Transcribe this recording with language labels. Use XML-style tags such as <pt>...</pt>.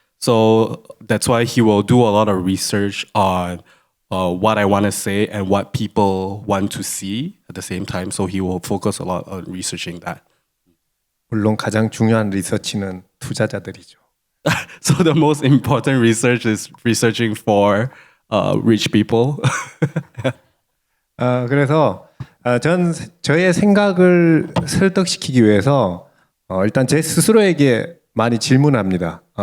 <en>So that's why he will do a lot of research on what I want to say and what people want to see at the same time. So he will focus a lot on researching that.</en> <ko>물론 가장 중요한 리서치는 투자자들이죠.</ko> <en>So the most important research is researching for rich people.</en> <ko>그래서 저의 생각을 설득시키기 위해서 일단 제 스스로에게 많이 질문합니다.</ko>